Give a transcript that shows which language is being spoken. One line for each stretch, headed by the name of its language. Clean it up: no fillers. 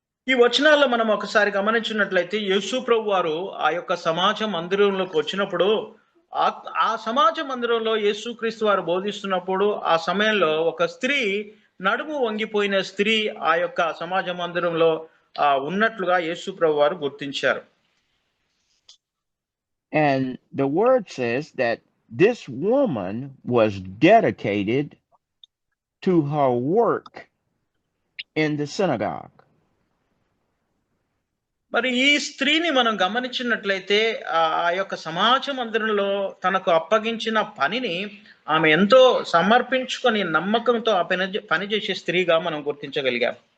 Telugu: ఈ వచనాల్లో మనం ఒకసారి గమనించినట్లయితే యేసు ప్రభు వారు ఆ యొక్క సమాజ మందిరంలోకి వచ్చినప్పుడు ఆ సమాజ మందిరంలో యేసుక్రీస్తు వారు బోధిస్తున్నప్పుడు ఆ సమయంలో ఒక స్త్రీ నడుము వంగిపోయిన స్త్రీ ఆ యొక్క సమాజ మందిరంలో ఉన్నట్లుగా యేసు ప్రభు వారు గుర్తించారు.
English: And the word says that this woman was dedicated to her work in the synagogue.
Telugu: మరి ఈ స్త్రీని మనం గమనించినట్లయితే ఆ యొక్క సమాజ మందిరంలో తనకు అప్పగించిన పనిని ఆమె ఎంతో సమర్పించుకొని నమ్మకంతో ఆ పని చేసే స్త్రీగా మనం గుర్తించగలిగాం.